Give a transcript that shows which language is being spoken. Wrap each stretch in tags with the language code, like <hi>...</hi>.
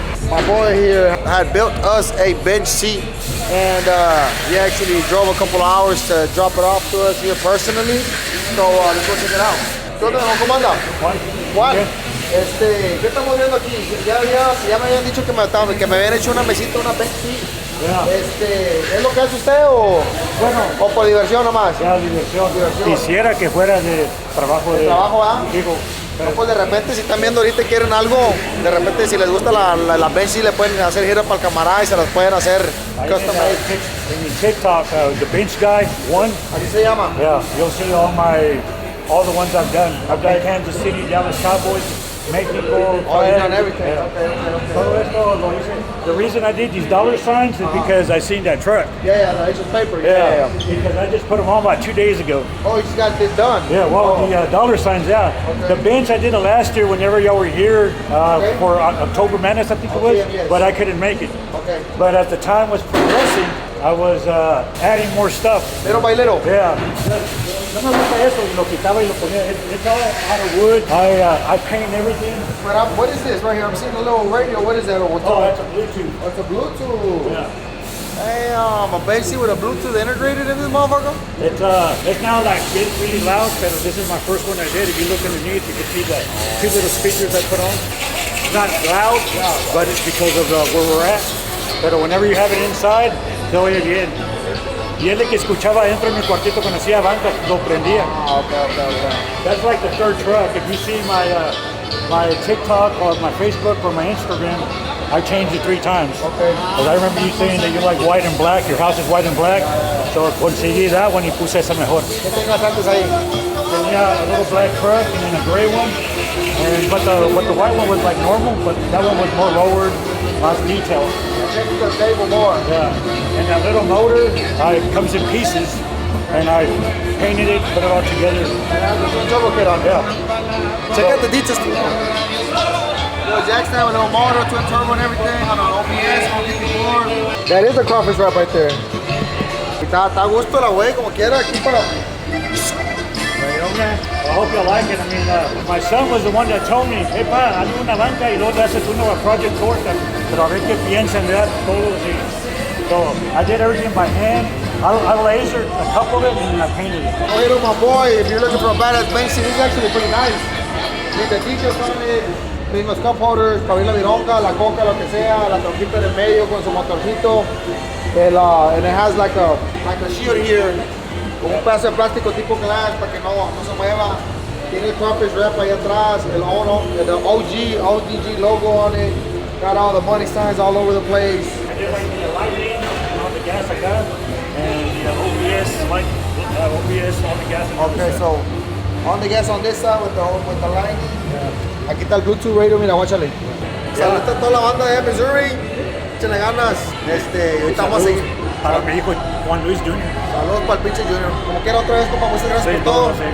<en>My boy here had built us a bench seat, and he actually drove a couple hours to drop it off to us here personally. So let's go check it out.</en> <es>¿Qué onda? ¿Cómo anda?</es> <en>Juan.</en> <es>¿Qué estamos viendo aquí? Ya me habían dicho que me habían hecho una mesita, una bench seat. ¿Es lo que hace usted o por diversión nomás? Ya, diversión. Quisiera que fuera de trabajo. ¿De trabajo, ah? Digo, no, pues de repente si están viendo ahorita y quieren algo, de repente si les gusta la bench seat le pueden hacer gira para el camarada y se las pueden hacer custom made.</es> <en>En TikTok, the bench guy, one.</en> <es>¿Así se llama?</es> <en>Yeah, you'll see all the ones I've done. I've done Kansas City, Dallas Cowboys, Mexico. Oh, you've done everything. Yeah. Okay.</en> <es>Todo esto lo hice.</es> <en>The reason I did these dollar signs is because I seen that truck. Yeah, the Asian paper. Yeah, because I just put them on about 2 days ago. Oh, you just got this done? Yeah, well, the dollar signs, yeah. Okay. The bench I did it last year whenever y'all were here for October Madness, I think it was, yes. but I couldn't make it. Okay. But as the time was progressing, I was adding more stuff. Little by little? Yeah.</en> <es>No me gusta eso, lo quitaba y lo ponía.</es> <en>It's all out of wood. I paint everything. What is this right here? I'm seeing a little radio. What is that? Oh, that's a Bluetooth. Oh, it's a Bluetooth. Yeah. Damn, a bench seat with a Bluetooth integrated in this motherfucker? It's now like it's really loud, but this is my first one I did. If you look underneath, you can see the 2 little speakers I put on. It's not loud, but it's because of where we're at. But whenever you have it inside,</en> <es>se oye bien. Y es de que escuchaba dentro de mi cuartito cuando hacía bancas, lo prendía.</es> <en>Okay. That's like the third truck. If you see my TikTok or my Facebook or my Instagram, I changed it 3 times. Okay. Because I remember you saying that you like white and black, your house is white and black.</en> <es>So conseguí</es> <en>that one</en> <es>y puse esa mejor. ¿Qué tenías antes ahí?</es> <en>Tenía a little black truck and then a gray one. But the white one was like normal, but that one was more lowered, less detailed. Changed the table more. Yeah. And that little motor comes in pieces, and I painted it, put it all together. Yeah. Check out the details. Little jack stand with a little motor, twin turbo and everything on an OPS, 154. That is the crawfish wrap right there.</en> <es>Está a gusto la güey, como quiera, aquí para...</es> <en>I hope you like it. I mean, my son was the one that told me,</en> <es>hey, pa, hazme una banca y luego le haces uno a Project Corta, pero a ver qué piensan de</es> <en>that</en> <es>todos.</es> <en>So I did everything by hand. I lasered a couple of it and I painted it. Oh, here my boy, if you're looking for a badass bench seat, it's actually pretty nice. I mean, the details on it,</en> <es>mismos cup holders, para abrir la vironga, la coca, lo que sea, la tronquita en el medio con su motorcito.</es> <en>And it has like a shield here,</en> <es>con un pedazo de plástico tipo glass para que no se mueva. Tiene el</es> <en>crawfish wrap ahí atrás, the ONDGAS logo on it. Got all the money signs all over the place. I did like the lighting and all the gas I got, and the OBS, like OBS, all the gas. Okay, so on the gas on this side with the lining.</en> <es>Yeah. Aquí está el Bluetooth radio, mira, guáchale. Saludos a toda la banda de Missouri. Échenle ganas. Ahorita vamos a seguir. Para mi hijo Juan Luis Jr. Saludos para el pinche Junior. Como quiera otra vez, compa, muchas gracias por todo.</es>